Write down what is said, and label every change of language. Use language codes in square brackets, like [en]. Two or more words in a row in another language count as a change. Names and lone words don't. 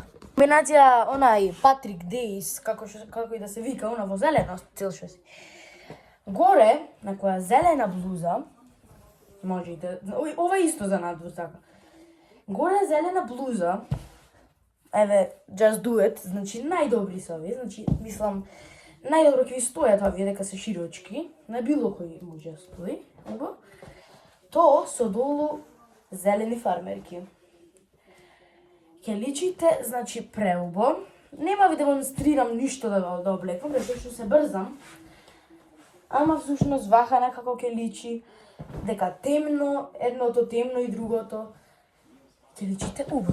[mk] Комбинација онај Patrick Days, како и да се вика, она во зелено цел што си. Горе, на која зелена блуза, можете, ова исто за надвор, така. Горе зелена блуза, еве, [en] just do it, [mk] значи најдобри се овие, значи, мислам, најдобро ќе ви стојат овие дека се широчки, на било кој може да стои, то со долу зелени фармерки. Ќе личите, значи, преубо, нема ви демонстрирам ништо да облекам, затоа што се брзам, ама всушност вака некако ќе личи дека темно, едното темно и другото ќе личите убаво.